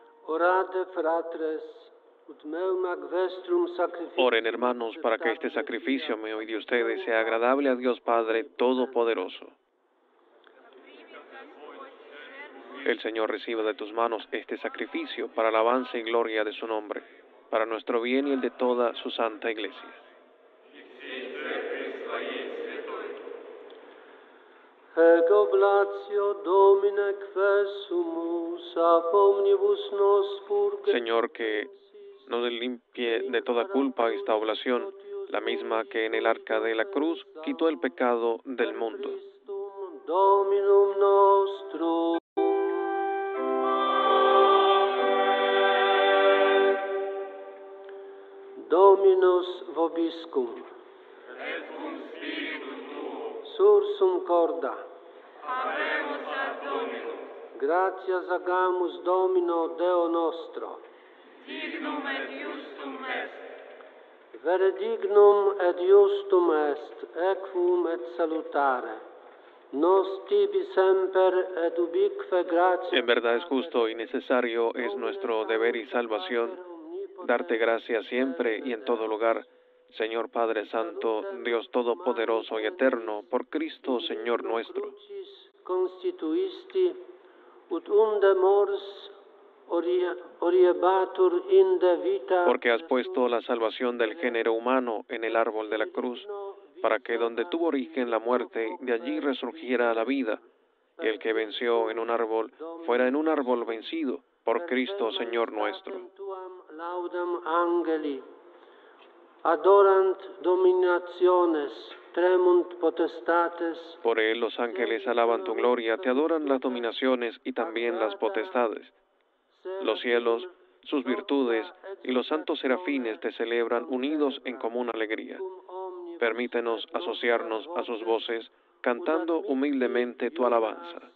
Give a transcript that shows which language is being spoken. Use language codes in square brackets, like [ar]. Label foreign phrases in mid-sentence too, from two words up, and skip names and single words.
[la] Orate fratres, ut meum ac vestrum sacrificium. [es] Oren, hermanos, para que este sacrificio mío y de ustedes sea agradable a Dios Padre Todopoderoso. El Señor reciba de tus manos este sacrificio para alabanza y gloria de su nombre, para nuestro bien y el de toda su santa Iglesia. [la] Ec oblatio Domine quesumus ab omnibus nos purge. [es] Señor, que nos limpie de toda culpa esta oblación, la misma que en el arca de la cruz quitó el pecado del mundo. [la] Dominum nostrum. Dominus vobiscum. Et cum spiritu tuo. Sursum corda. Habemus ad Dominum. Gratias agamus Domino Deo nostro. Dignum et justum est. Vere dignum et justum est, equum et salutare. Nos tibi semper et ubique gratia. [es] En verdad es justo y necesario, es nuestro deber y salvación, darte gracias siempre y en todo lugar, Señor Padre Santo, Dios Todopoderoso y Eterno, por Cristo, Señor nuestro. [la] Constituisti, ut unde mors oriebatur inde vita. [es] Porque has puesto la salvación del género humano en el árbol de la cruz, para que donde tuvo origen la muerte, de allí resurgiera la vida, y el que venció en un árbol fuera en un árbol vencido, por Cristo, Señor nuestro. Laudam angeli, adorant dominationes, tremunt potestates. Por él los ángeles alaban tu gloria, te adoran las dominaciones y también las potestades. Los cielos, sus virtudes y los santos serafines te celebran unidos en común alegría. Permítenos asociarnos a sus voces, cantando humildemente tu alabanza.